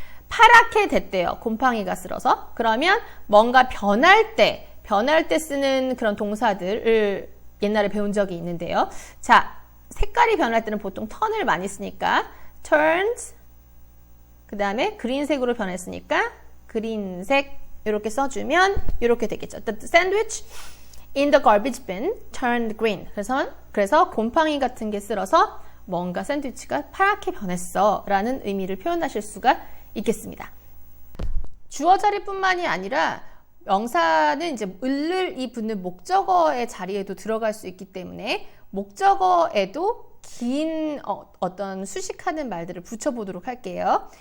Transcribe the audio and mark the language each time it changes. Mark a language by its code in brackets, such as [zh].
[ko] 파랗게 됐대요. 곰팡이가 쓸어서. 그러면 뭔가 변할 때 쓰는 그런 동사들을 옛날에 배운 적이 있는데요. 자, 색깔이 변할 때는 보통 턴을 많이 쓰니까 turns, 그 다음에 그린색으로 변했으니까 그린색 이렇게 써주면 이렇게 되겠죠. [en] The sandwich in the garbage bin turned green. [ko] 그래서 곰팡이 같은 게 쓸어서 뭔가 샌드위치가 파랗게 변했어 라는 의미를 표현하실 수가 있겠습니다. 주어 자리뿐만이 아니라 명사는 이제 을을 붙는 목적어의 자리에도 들어갈 수 있기 때문에 목적어에도 긴 어떤 수식하는 말들을 붙여보도록 할게요.